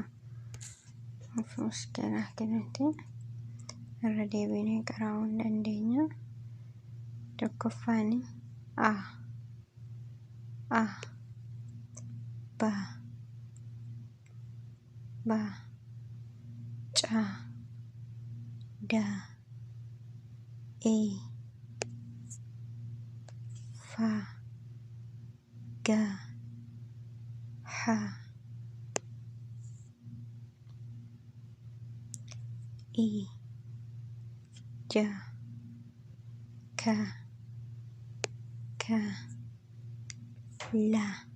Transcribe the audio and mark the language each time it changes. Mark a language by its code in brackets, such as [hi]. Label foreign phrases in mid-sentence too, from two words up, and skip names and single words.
[om] Mushkilaa kanatti irra deebinee qaraa'uu hin dandeenya. Tokkoffaan ba ca da fa ga ha ja ka la